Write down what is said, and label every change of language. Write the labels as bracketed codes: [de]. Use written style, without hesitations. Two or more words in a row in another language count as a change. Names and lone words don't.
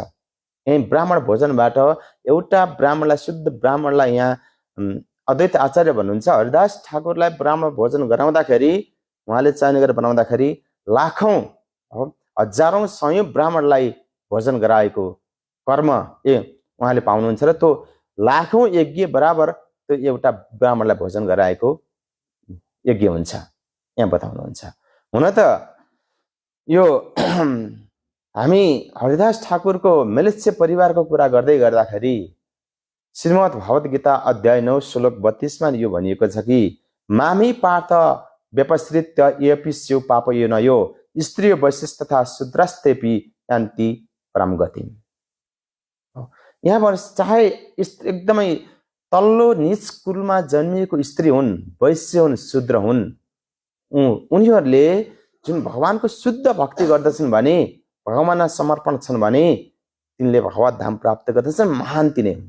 [ne] यही ब्राह्मण भोजनबाट एउटा ब्राह्मणलाई, शुद्ध ब्राह्मणलाई, यहाँ अद्वैत आचार्य भन्नुहुन्छ हरिदास ठाकुरलाई ब्राह्मण भोजन गराउँदाखेरि, उहाँले चयन गरेर बनाउँदाखेरि लाखौं हजारौं सयौं ब्राह्मणलाई भोजन गराएको कर्म उहाँले पाउनुहुन्छ र त्यो लाखौं यज्ञ बराबर त्यो एउटा ब्राह्मणलाई भोजन गराएको यज्ञ हुन्छ, यहाँ बताउनुहुन्छ। हुन त यो हामी हरिदास ठाकुरको मेलेच्छ परिवारको कुरा गर्दै गर्दाखेरि श्रीमद् भगवत गीता अध्याय 9 श्लोक 32 मा यो भनिएको छ कि [sa] मामी पार्थ व्यपश्रित्य येपि स्यु पापयोनयो स्त्रियो वैश्य तथा शूद्रस्तेपि यान्ति परम गतिम्। [ne] यहाँ चाहे एकदमै तल्लो निच कुलमा जन्मिएको स्त्री हुन्, वैश्य हुन्, शूद्र हुन्, उनीहरूले जुन भगवानको शुद्ध भक्ति गर्दछन् भने, भगवानमा समर्पण छन् भने तिनले भगवत धाम प्राप्त गर्दछन्, महान तिनै हुन्।